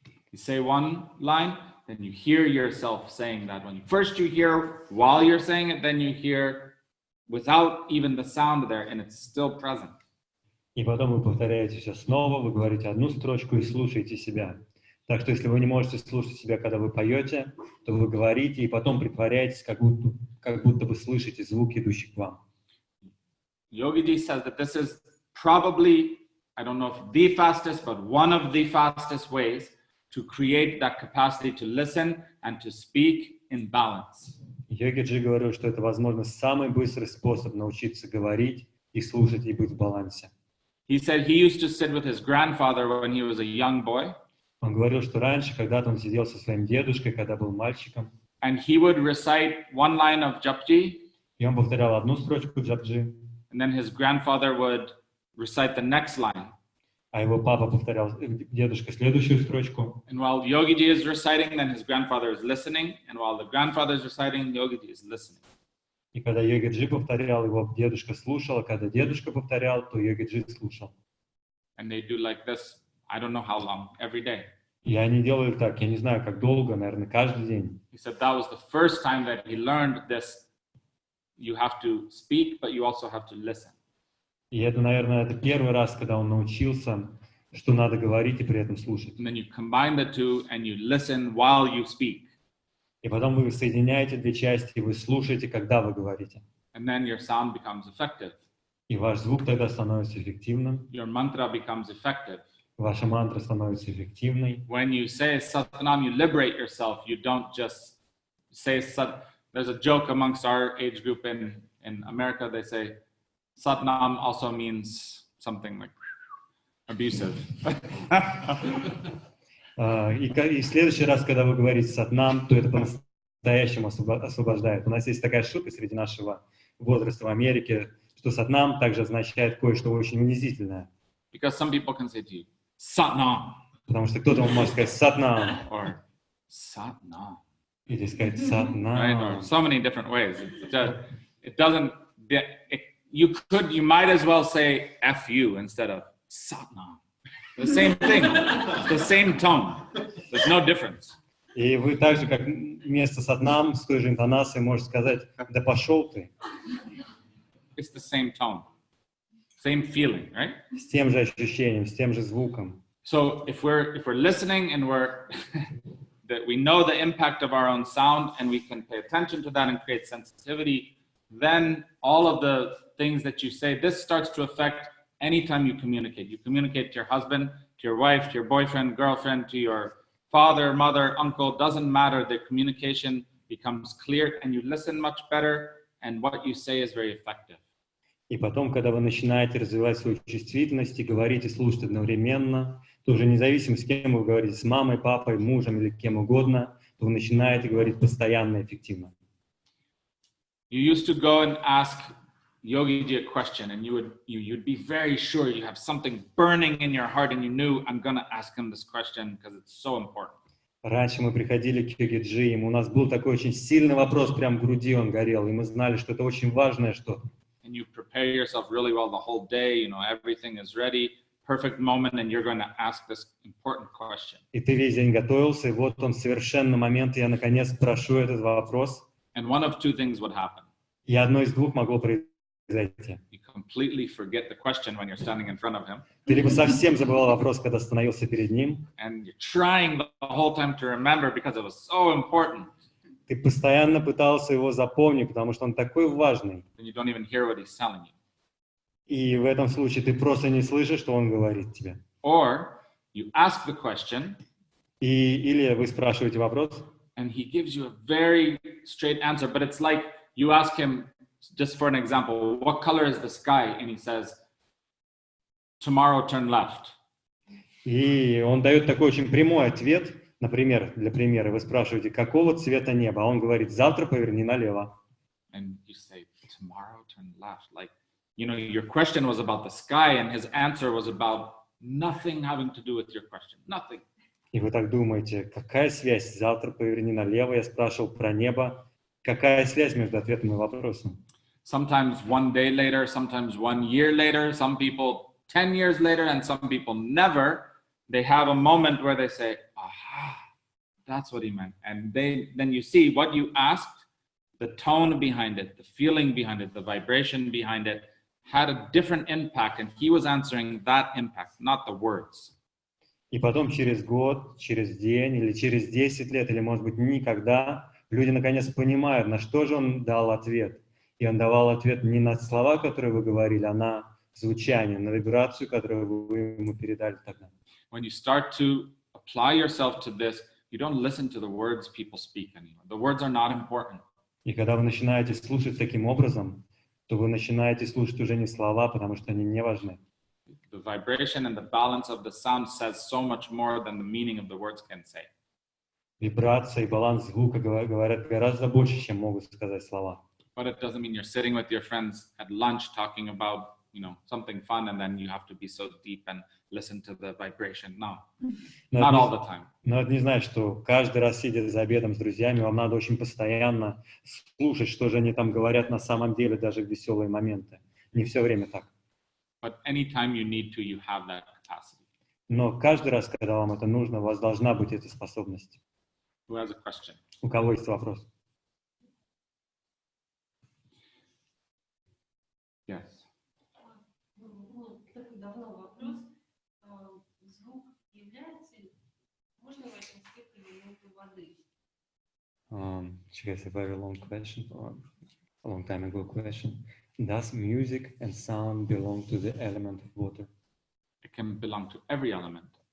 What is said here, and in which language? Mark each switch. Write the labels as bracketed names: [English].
[English] You say one line, then you hear yourself saying that one. First you hear while you're saying it, then you hear without even the sound there, and it's still present. [Russian] И потом вы повторяете все снова, вы говорите одну строчку и слушаете себя. Так что если вы не можете слушать себя, когда вы поете, то вы говорите и потом притворяетесь, как будто вы слышите звук, идущий к вам. [English] Yogiji says that this is probabли, I don't know if the fastest, but one of the fastest ways to create that capacity to listen and to speak in balance. [Russian] Йогиджи говорил, что это, возможно, самый быстрый способ научиться говорить и слушать и быть в балансе. [English] He said he used to sit with his grandfather when he was a young boy. [Russian] Он говорил, что раньше, когда-то он сидел со своим дедушкой, когда был мальчиком. [English] And he would recite one line of Japji. [Russian] И он повторял одну строчку джапджи. [English] And then his grandfather would recite the next line. [Russian] А его папа повторял, дедушка, следующую строчку. [English] And while Yogiji is reciting, then his grandfather is listening. And while the grandfather is reciting, Yogiji is listening. [Russian] И когда Йогиджи повторял, его дедушка слушал, а когда дедушка повторял, то Йогиджи слушал. [English] And they do like this, I don't know how long, every day. [Russian] И они делали так, я не знаю, как долго, наверное, каждый день. [English] He said that was the first time that he learned this. You have to speak, but you also have to listen. [Russian] И это, наверное, это первый раз, когда он научился, что надо говорить и при этом слушать. [English] And then you combine the two and you listen while you speak. [Russian] И потом вы соединяете две части, и вы слушаете, когда вы говорите. [English] And then your sound becomes effective. [Russian] И ваш звук тогда становится эффективным, [English] Your mantra becomes effective. [Russian] ваша мантра становится эффективной. [English] When you say Satnam, you liberate yourself. You don't just say Sat. There's a joke amongst our age group in America. They say Satnam also means something like abusive. [Russian] И в следующий раз, когда вы говорите сатнам, то это по-настоящему освобождает. У нас есть такая шутка среди нашего возраста в Америке, что сатнам также означает кое-что очень унизительное. [English] Because some people can say to you, Satnam. [Russian] Потому что кто-то может сказать сатнам. [English] Or Satnam. [Russian] Или сказать сатнам. [English] Right? Or so many different ways. It doesn't, you might as well say F-U instead of Satnam. The same thing, the same tone. There's no difference. [Russian] И вы так же, как вместо сатнам, с той же интонацией можете сказать, да пошел ты. [English] It's the same tone, same feeling, right? [Russian] С тем же ощущением, с тем же звуком. [English] So if we're listening and that we know the impact of our own sound and we can pay attention to that and create sensitivity, then all of the things that you say, this starts to affect anytime you communicate. You communicate to your husband, to your wife, to your boyfriend, girlfriend, to your father, mother, uncle, doesn't matter. The communication becomes clear and you listen much better and what you say is very effective. [Russian] И потом, когда вы начинаете развивать свою чувствительность и говорить и слушать одновременно, то уже независимо, с кем вы говорите, с мамой, папой, мужем или кем угодно, то вы начинаете говорить постоянно и эффективно. [English] You used to go and ask Yogiji a question and you'd be very sure you have something burning in your heart and you knew I'm going to ask him this question because it's so important. [Russian] Раньше мы приходили к Йогиджи, и у нас был такой очень сильный вопрос, прям в груди он горел, и мы знали, что это очень важное что-то. [English] And you prepare yourself really well the whole day, you know, everything is ready, perfect moment, and you're going to ask this important question. [Russian] И ты весь день готовился, и вот он совершенный момент, и я наконец спрошу этот вопрос. [English] And one of two things would happen. [Russian] И одно из двух могло произойти. [English] You completely forget the question when you're standing in front of him. [Russian] Ты либо совсем забывал вопрос, когда становился перед ним. [English] And you're trying the whole time to remember because it was so important. [Russian] Ты постоянно пытался его запомнить, потому что он такой важный. [English] And you don't even hear what he's telling you. [Russian] И в этом случае ты просто не слышишь, что он говорит тебе. [English] Or you ask the question. [Russian] Или вы спрашиваете вопрос. [English] And he gives you a very straight answer, but it's like you ask him just for an example, what color is the sky? And he says, tomorrow turn left. [Russian] И он дает такой очень прямой ответ, например, для примера, вы спрашиваете, какого цвета небо, а он говорит, завтра поверни налево. [English] And you say, tomorrow turn left. Like, you know, your question was about the sky and his answer was about nothing having to do with your question. Nothing. [Russian] И вы так думаете, какая связь? Завтра поверни налево, я спрашивал про небо. Какая связь между ответом и вопросом? [English] Sometimes 1 day later, sometimes 1 year later, some people 10 years later, and some people never. They have a moment where they say, aha, that's what he meant. And then you see what you asked, the tone behind it, the feeling behind it, the vibration behind it had a different impact. And he was answering that impact, not the words. [Russian] И потом через год, через день или через 10 лет, или может быть никогда, люди наконец понимают, на что же он дал ответ. И он давал ответ не на слова, которые вы говорили, а на звучание, на вибрацию, которую вы ему передали тогда. [English] When you start to apply yourself to this, you don't listen to the words people speak anymore. The words are not important. [Russian] И когда вы начинаете слушать таким образом, то вы начинаете слушать уже не слова, потому что они не важны. [English] The vibration and the balance of the sound says so much more than the meaning of the words can say. [Russian] Вибрация и баланс звука говорят гораздо больше, чем могут сказать слова. [English] But it doesn't mean you're sitting with your friends at lunch talking about, you know, something fun and then you have to be so deep and listen to the vibration. No, not all the time. [Russian] Но это не значит, что каждый раз, сидя за обедом с друзьями, вам надо очень постоянно слушать, что же они там говорят на самом деле, даже в веселые моменты. Не все время так. [English] But anytime you need to, you have that capacity. [Russian] Но каждый раз, когда вам это нужно, у вас должна быть эта способность. [English] Who has a question? [Russian] У кого есть вопрос? [English] Yes. [Russian] Такой давно вопрос. Звук является, можно в этом степени элементом воды? [English] It's a very long question, a long time ago question. Does music and sound belong to the element of water? It can belong to every element.